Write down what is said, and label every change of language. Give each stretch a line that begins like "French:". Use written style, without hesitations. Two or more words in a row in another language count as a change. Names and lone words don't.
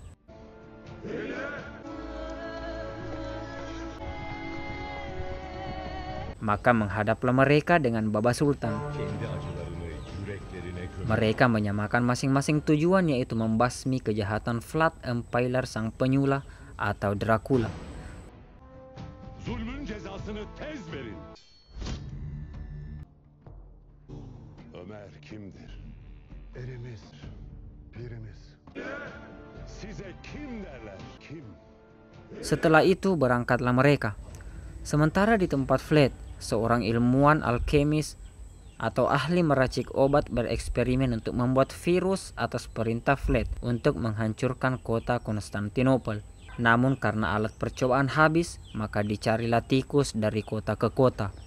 Indonesian: Maka menghadaplah mereka dengan Baba Sultan. Mereka menyamakan masing-masing tujuan, yaitu membasmi kejahatan Vlad Impaler sang penyulah atau Dracula.
Turkish: Zulmün cezasını tez verin. Ömer kimdir? Erimiz, pirimiz. Size kim derler? Kim?
Indonesian: Setelah itu berangkatlah mereka. Sementara di tempat Vlad, seorang ilmuwan alkemis atau ahli meracik obat bereksperimen untuk membuat virus atas perintah Vlad untuk menghancurkan kota Konstantinopel. Namun karena alat percobaan habis, maka dicarilah tikus dari kota ke kota.